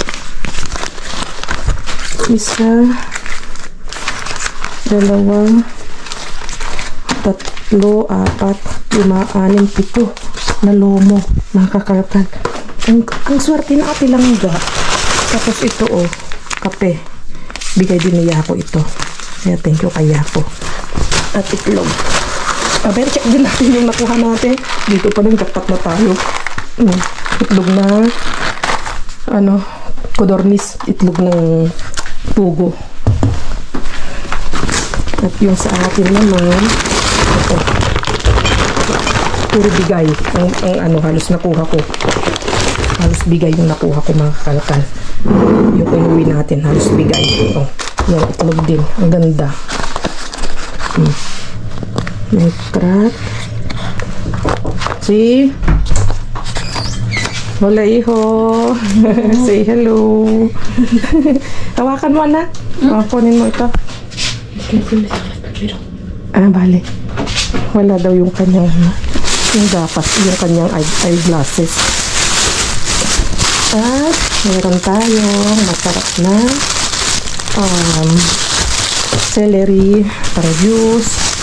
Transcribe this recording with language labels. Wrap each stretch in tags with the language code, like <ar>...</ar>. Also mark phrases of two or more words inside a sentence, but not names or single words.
<tl>1, 2, 3, 4, 5, 6, 7 na lomo. Nakakalkal. Ang swerte na ate langga. Tapos ito, kape. Bigay din ni Yapo ito. Kaya</tl> <en>thank you</en> <tl>kay Yapo. At itlog. Aber, check din natin yung nakuha natin. Dito pa rin, jackpot na tayo. Itlog na, codorniz. Itlog ng pugo. At yung sa akin naman, ito. Puro bigay. Ang halos nakuha ko. Halos bigay yung nakuha ko, mga kakalkal. Yung inuwi natin, halos bigay. Ito. Yung itlog din. Ang ganda. May crack. See?</tl> <es>Hola, hijo.</es> <en>Say hello.</en> <tl>Hawakan mo, anak. Kunin mo ito. Bale. Wala daw yung kanyang yung dapat, yung kanyang eyeglasses. At meron tayong masarap na celery, pang juice.</tl>